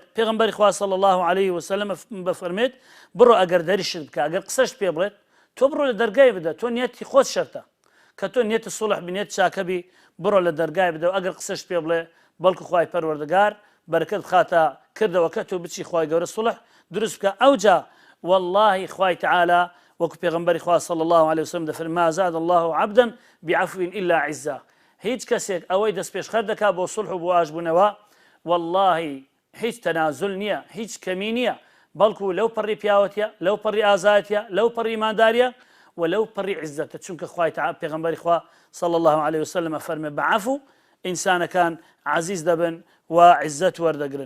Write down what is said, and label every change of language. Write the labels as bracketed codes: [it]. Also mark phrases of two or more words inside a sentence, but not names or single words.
[ckb] پێغەمبەری خوا [ar] صلی الله عليه وسلم [ckb] بەفەرمێت بڕۆ ئەگەر دەریشت بکە، ئەگەر قسەش پێ بڵێت تۆ بڕۆ لە دەرگای بدە، تۆ نیەتی خۆت شەرتە، کە تۆ نیەتی سڵح بنێت چاکەبی، بڕۆ لە دەرگای بدە، و ئەگەر قسەش پێ بڵێ بەڵکو خوای پەروەردگار بەرەکەت خاتە کردەوە کە تۆ بچی خوای گەورە سڵح دروست بکە. ئەوجا والله خوای تەعالی وەکو پێغەمبەری خوا [ar] صلی الله عليه وسلم دەفەرمێت ما زاد الله عبدا بعفو إلا عزا. [ckb] هیچ کەسێک ئەوەی دەست پێشخەر دەکات بۆ سڵح و بۆ ئاژبوونەوە، والله هیچ تەنازل نییە، هیچ کەمی نییە، بەڵکو لەو پەڕی پیاوەتیە، لەو پەڕی ئازایەتیە، لەو پەڕی ئیمانداریە، ولو پەڕی عزەتە، چونکە خوای تەعالی پێغەمبەری خوا [ar] صلی الله عليه وسلم [ckb] فەرمێ بەعەفو ئینسانەکان عەزیز دەبن و عزت وەردەگرن.